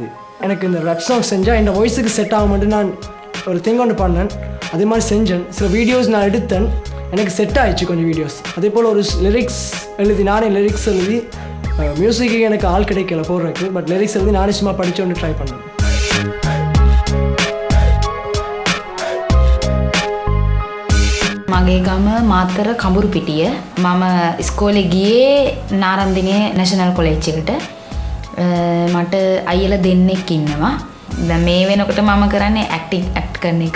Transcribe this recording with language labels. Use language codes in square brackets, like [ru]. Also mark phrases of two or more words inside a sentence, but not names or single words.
[ta] எனக்கு இந்த [en] rap song [ta] செஞ்சால் என் வாய்ஸுக்கு செட் ஆக மட்டும் நான் ஒரு திங் ஒன்று பண்ணேன். அதே மாதிரி செஞ்சேன். சில வீடியோஸ் நான் எடுத்தேன், எனக்கு செட் ஆகிடுச்சு கொஞ்சம் வீடியோஸ். அதே போல் ஒரு லிரிக்ஸ் எழுதி, நானே லிரிக்ஸ் எழுதி, மியூசிக்கு எனக்கு ஆள் கிடைக்கல போடுறதுக்கு, [en] but lyrics [ta] எழுதி நானே சும்மா படித்து ஒன்று ட்ரை பண்ணேன். [si] මගේ ගම මාතර කඹුරු පිටිය. මම ඉස්කෝලේ ගියේ නාරන්දිනේ නැෂනල් කොලෙජ් එකට. මට අයියලා දෙන්නෙක් ඉන්නවා. දැන් මේ වෙනකොට මම කරන්නේ ඇක්ට් කරන එක.